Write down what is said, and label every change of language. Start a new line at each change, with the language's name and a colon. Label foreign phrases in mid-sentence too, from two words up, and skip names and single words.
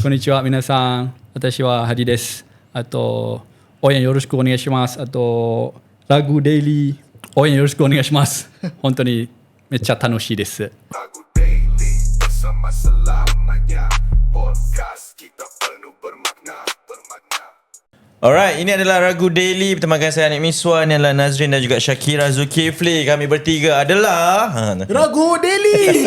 Japanese: こんにちは皆さん。私はハディです。あと、応援よろしくお願いします. Ato, Ragu Daily. 応援よろしくお願いします. 本当にめっちゃ楽しいです.
Malay: Ragu Daily bersama selamanya. Podcast kita penuh bermakna. Alright, ini adalah Ragu Daily bersama saya Anik Miswan, yang adalah Nazrin dan juga Syakira Zulkifli. Kami bertiga adalah Ragu Daily.